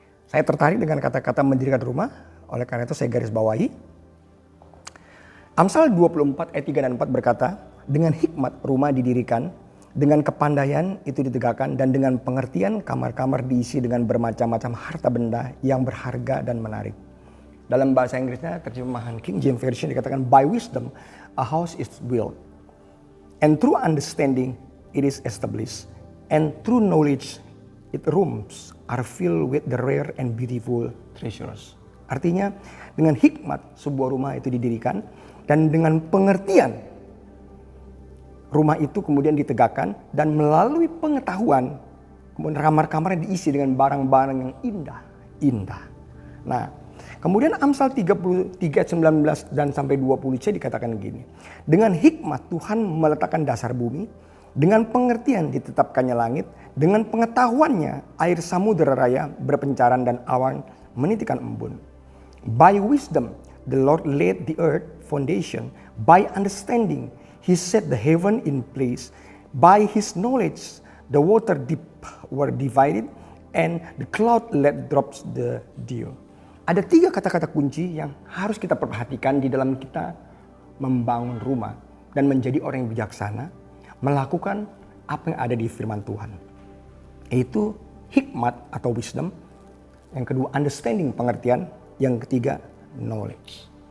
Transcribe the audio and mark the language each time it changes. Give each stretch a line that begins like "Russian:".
Indonesian: Saya tertarik dengan kata-kata mendirikan rumah, oleh karena itu saya garis bawahi. Amsal 24 ayat 3 dan 4 berkata, "Dengan hikmat rumah didirikan, dengan kepandaian itu ditegakkan, dan dengan pengertian kamar-kamar diisi dengan bermacam-macam harta benda yang berharga dan menarik." Dalam bahasa Inggrisnya, terjemahan King James Version dikatakan,
English: "By wisdom a house is built, and through understanding it is established, and through knowledge its rooms are filled with the rare and beautiful treasures."
Indonesian: Artinya, dengan hikmat sebuah rumah itu didirikan, dan dengan pengertian rumah itu kemudian ditegakkan, dan melalui pengetahuan kemudian kamar-kamar diisi dengan barang-barang yang indah. Nah, kemudian Amsal 33 ayat 19 dan sampai 20c dikatakan gini, "Dengan hikmat Tuhan meletakkan dasar bumi, dengan pengertian ditetapkannya langit, dengan pengetahuannya air samudera raya berpencaran dan awan menitikan embun.
English: By wisdom the Lord laid the earth foundation, by understanding He set the heaven in place, by His knowledge the water deep were divided, and the cloud let drops the dew.
Indonesian: Ada 3 kata-kata kunci yang harus kita perhatikan di dalam kita membangun rumah dan menjadi orang yang bijaksana, melakukan apa yang ada di firman Tuhan. Yaitu hikmat atau wisdom, yang kedua understanding pengertian, yang ketiga knowledge.